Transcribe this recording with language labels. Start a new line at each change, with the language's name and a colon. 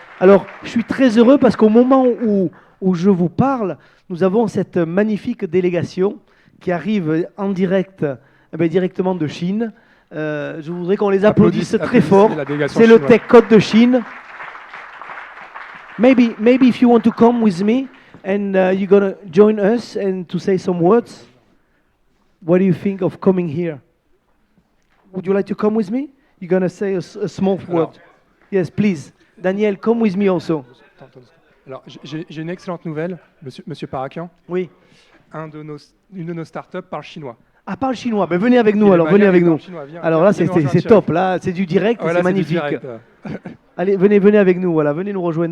French: Alors, je suis très heureux parce qu'au moment où je vous parle, nous avons cette magnifique délégation qui arrive en direct, directement de Chine. Je voudrais qu'on les applaudisse très fort. C'est le Tech Code de Chine.
English: Maybe if you want to come with me and you're going to join us and to say some words. What do you think of coming here? Would you like to come with me? You're going to say a small word. Yes, please. Daniel, come with me also.
French: Alors, j'ai une excellente nouvelle, monsieur Parakian. Oui. Une de nos startups parle chinois. Ah, parle chinois. Ben, venez avec nous, alors. Venez avec nous. Alors là, c'est top. Là, c'est du direct, c'est magnifique. Allez, venez avec nous. Voilà, venez nous rejoindre.